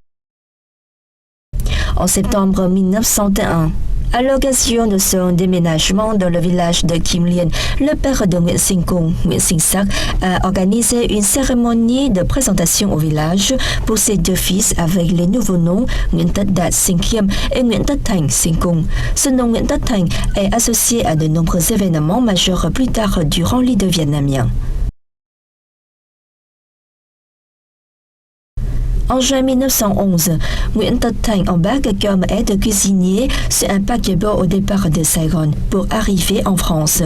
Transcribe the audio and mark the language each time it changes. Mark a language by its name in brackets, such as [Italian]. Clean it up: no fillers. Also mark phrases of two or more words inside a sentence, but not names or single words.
[French] En septembre 1901, à l'occasion de son déménagement dans le village de Kim Liên, le père de Nguyễn Sinh Cung, Nguyễn Sinh Sắc, a organisé une cérémonie de présentation au village pour ses 2 fils avec les nouveaux noms Nguyễn Tất Đạt Sinh Khiêm et Nguyễn Tất Thành Sinh Cung. Ce nom Nguyễn Tất Thành est associé à de nombreux événements majeurs plus tard durant l'île vietnamien. En juin 1911, Nguyễn Tất Thành embarque comme aide cuisinier sur un paquebot au départ de Saigon pour arriver en France.